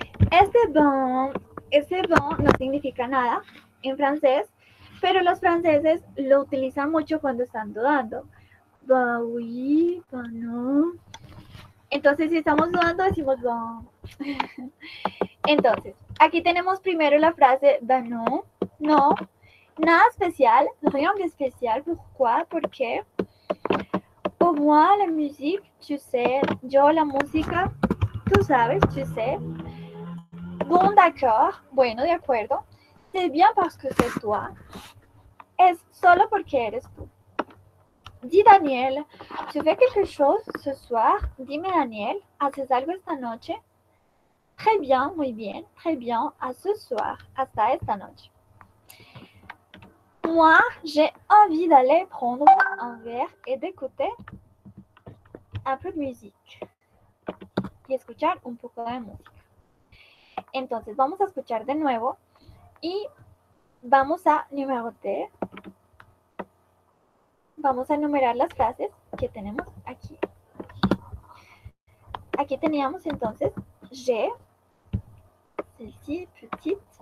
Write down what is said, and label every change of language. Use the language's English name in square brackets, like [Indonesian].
[Spanish] Este bon no significa nada en francés, pero los franceses lo utilizan mucho cuando están dudando. [French] Bah oui, bah no. [Spanish] Entonces, si estamos dudando, decimos bon. Entonces, aquí tenemos primero la frase bah no, no, nada especial, [French] rien de spécial. Pourquoi? Porque pour moi, la musique, tu sais, [Spanish] yo la música, tú sabes, [French] tu sais. Bon, d'accord, [Spanish] bueno, de acuerdo. [French] C'est bien parce que c'est toi. [Spanish] Es solo porque eres tú. [French] Dis Daniel, tu fais quelque chose ce soir? [Spanish] Dime Daniel, ¿haces algo esta noche? [French] Très bien, [Spanish] muy bien, [French] très bien, à ce soir, [Spanish] hasta esta noche. [French] Moi, j'ai envie d'aller prendre un verre et d'écouter un peu de musique. [Spanish] Y escuchar un poco de música. Entonces vamos a escuchar de nuevo y vamos a numeroter. Vamos a enumerar las frases que tenemos aquí. Aquí teníamos entonces j'ai, [French] celle-ci petite.